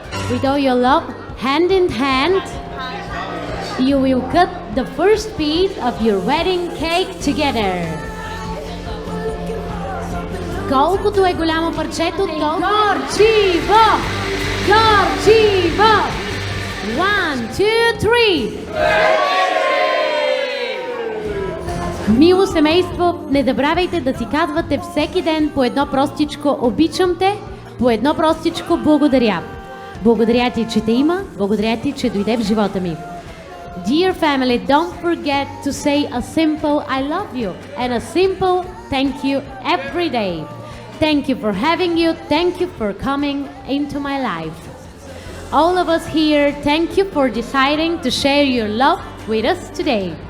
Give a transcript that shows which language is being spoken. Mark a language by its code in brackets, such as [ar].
[en] With all your love, hand in hand, you will cut the first piece of your wedding cake together. [bg] Колкото е голямо парчето, толкова горчиво! Горчиво! 1, 2, 3! Мило семейство, не забравяйте да си казвате всеки ден по едно простичко обичам те, по едно простичко благодаря. Благодаря ти, че те има, благодаря ти, че дойде в живота ми. [en] Dear family, don't forget to say a simple I love you and a simple thank you every day. Thank you for having you, thank you for coming into my life. All of us here, thank you for deciding to share your love with us today.